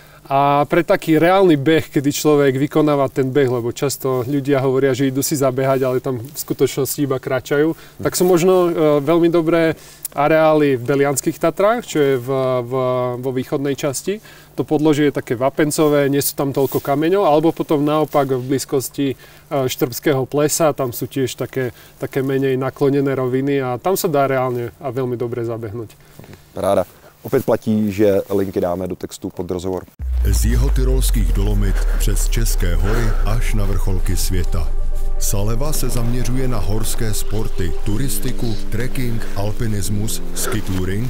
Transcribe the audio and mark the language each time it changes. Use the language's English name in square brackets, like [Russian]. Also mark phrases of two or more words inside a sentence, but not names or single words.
[Slovak] A pre taký reálny beh, kedy človek vykonáva ten beh, lebo často ľudia hovoria, že idú si zabehať, ale tam v skutočnosti iba kráčajú, tak sú možno veľmi dobré areály v Belianských Tatrách, čo je vo východnej časti. To podložie je také vapencové, nie sú tam toľko kameňov, alebo potom naopak v blízkosti Štrbského plesa, tam sú tiež také menej naklonené roviny a tam sa dá reálne a veľmi dobre zabehnúť. Paráda. [Czech] Opět platí, že linky dáme do textu pod rozhovor. Z jihotyrolských Dolomit přes České hory až na vrcholky světa. Saleva se zaměřuje na horské sporty, turistiku, trekking, alpinismus, skitouring.